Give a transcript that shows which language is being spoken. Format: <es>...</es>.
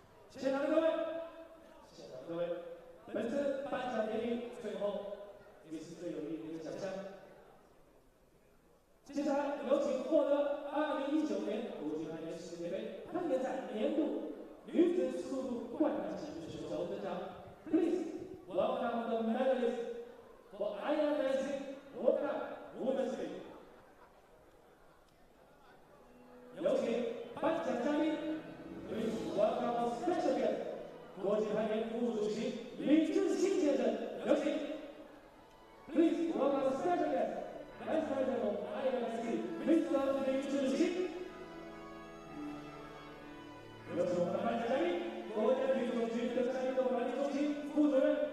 <zh>现场的各位，现场的各位，本次颁奖典礼最后也是最有意义的一个奖项。接下来有请获得2019年国际攀岩世界杯攀岩赛年度女子速度冠军的选手登场。</zh> <en>Please welcome the medalist for IMSC World Cup Women's Speed.</en> <zh>有请颁奖嘉宾 ，</zh> <en>Please welcome our special guest，</en> <zh>国际攀岩副主席李志新先生，有请。</zh> <en>Please welcome our special guest。Vice President of IMSC, Mr.</en> <zh>李志新。有请我们的颁奖嘉宾，国家体育总局登山运动管理中心副主任</zh>